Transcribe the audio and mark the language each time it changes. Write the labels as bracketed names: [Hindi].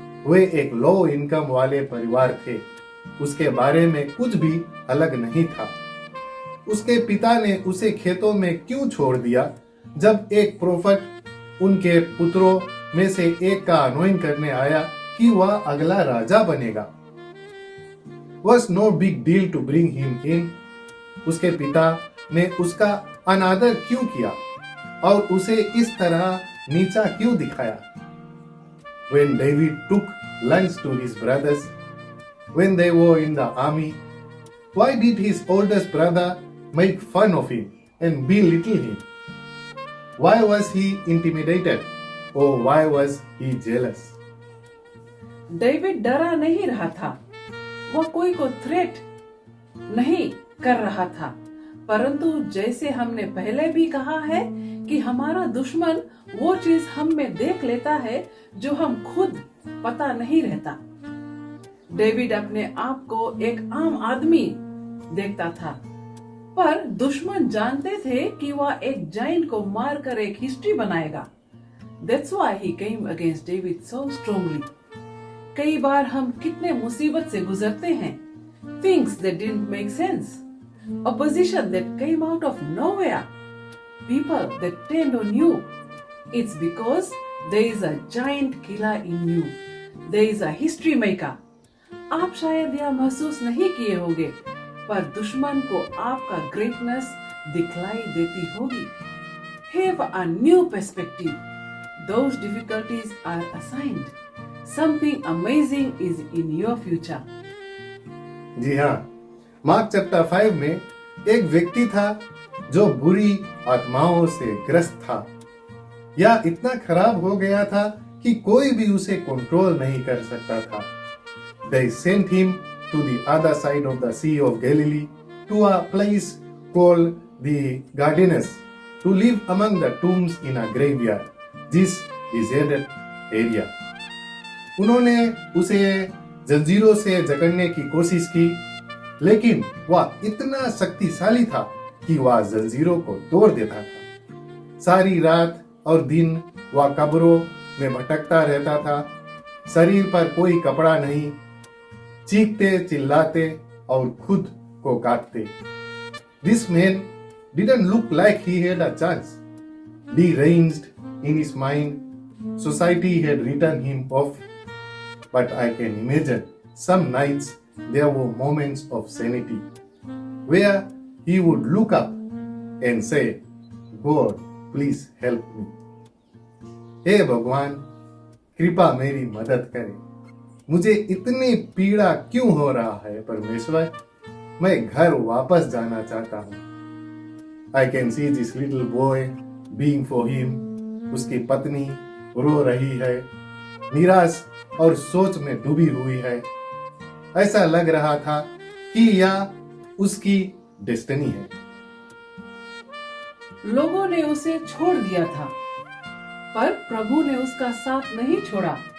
[Hindi] वे एक low income वाले परिवार थे। उसके बारे में कुछ भी अलग नहीं था। उसके पिता ने उसे खेतों में क्यों छोड़ दिया जब एक प्रोफेट उनके पुत्रों में से एक का अनोइंट करने आया कि वह अगला राजा बनेगा। [English] Was no big deal to bring him in। [Hindi] उसके पिता ने उसका अनादर क्यों किया और उसे इस तरह नीचा क्यों दिखाया। [English] When David took lunch to his brothers when they were in the army, why did his oldest brother make fun of him and belittle him? Why was he intimidated? Or why was he jealous? [Hindi] David डरा नहीं रहा था। वह कोई को threat नहीं कर रहा था, परंतु जैसे हमने पहले भी कहा है कि हमारा दुश्मन वो चीज हम में देख लेता है जो हम खुद पता नहीं रहता। डेविड अपने आप को एक आम आदमी देखता था, पर दुश्मन जानते थे कि वह एक जाइंट को मारकर एक हिस्ट्री बनाएगा। [English] That's why he came against David so strongly। [Hindi] कई बार हम कितने मुसीबत से गुजरते हैं, [English] things that didn't make sense, opposition that came out of nowhere, people that turned on you. It's because there is a giant killer in you, there is a history maker। [Hindi] आप शायद यह महसूस नहीं किए होंगे, पर दुश्मन को आपका ग्रेटनेस दिखलाई देती होगी। [English] Have a new perspective। Those difficulties are assigned। Something amazing is in your future। [Hindi] जी हाँ, मार्क चैप्टर 5 में एक व्यक्ति था जो बुरी आत्माओं से ग्रस्त था या इतना खराब हो गया था कि कोई भी उसे कंट्रोल नहीं कर सकता था। [English] They sent him to the other side of the Sea of Galilee to a place called the Gadarenes to live among the tombs in a graveyard, this deserted area। [Hindi] उन्होंने उसे जंजीरों से जकड़ने की कोशिश की, लेकिन वह इतना शक्तिशाली था कि वह जंजीरों को तोड़ देता था। सारी रात और दिन वह कब्रों में भटकता रहता था। शरीर पर कोई कपड़ा नहीं, चीखते चिल्लाते और खुद को काटते। [English] This man didn't look like he had a chance। Deranged in his mind, society had written him off। But I can imagine some nights there were moments of sanity where he would look up and say, God, please help me। [Hindi] हे भगवान, कृपा मेरी मदद करे। मुझे इतनी पीड़ा क्यों हो रहा है परमेश्वर? मैं घर वापस जाना चाहता हूँ। [English] I can see this little boy being for him। [Hindi] उसकी पत्नी रो रही है, निराश और सोच में डूबी हुई है। ऐसा लग रहा था कि यह उसकी डेस्टिनी है। लोगों ने उसे छोड़ दिया था, पर प्रभु ने उसका साथ नहीं छोड़ा।